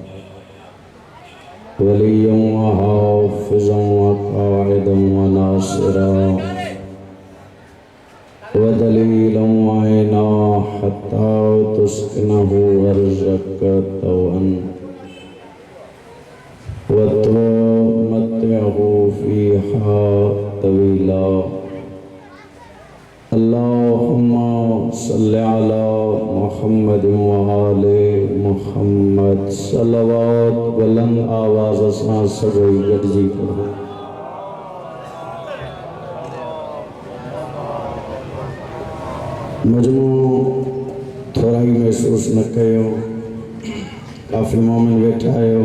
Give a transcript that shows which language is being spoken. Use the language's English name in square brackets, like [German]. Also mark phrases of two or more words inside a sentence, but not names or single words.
[Arabic] وليا وحافظا وقائدا وناصرا ودليلا وعينا حتى تسكنه أرضك طوعا وتمتعه فيها طويلا. اللهم صل على محمد وآل محمد. [Sindhi] सलवात बुलंद आवाज़ सां सभई गॾिजी पढ़ो। मजमू थोड़ा ही महसूस न कयो, काफ़ी मोमिन वेठा आहियो।